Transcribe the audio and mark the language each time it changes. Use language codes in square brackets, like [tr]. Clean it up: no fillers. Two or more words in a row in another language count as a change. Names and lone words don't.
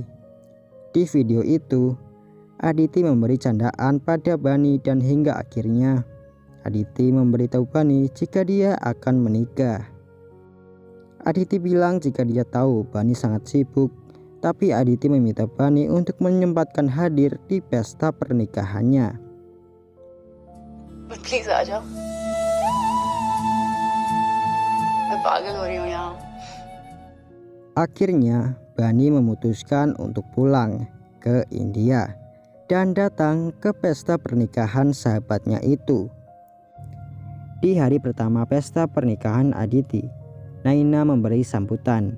[id] Di video itu, Aditi memberi candaan pada Bani dan hingga akhirnya Aditi memberitahu Bani jika dia akan menikah. Aditi bilang jika dia tahu Bani sangat sibuk, tapi Aditi meminta Bani untuk menyempatkan hadir di pesta pernikahannya. [hi] Please आ जाओ। मैं पागल हो रही हूँ यहाँ। [id] Akhirnya Bani memutuskan untuk pulang ke India dan datang ke pesta pernikahan sahabatnya itu. Di hari pertama pesta pernikahan Aditi, Naina memberi sambutan.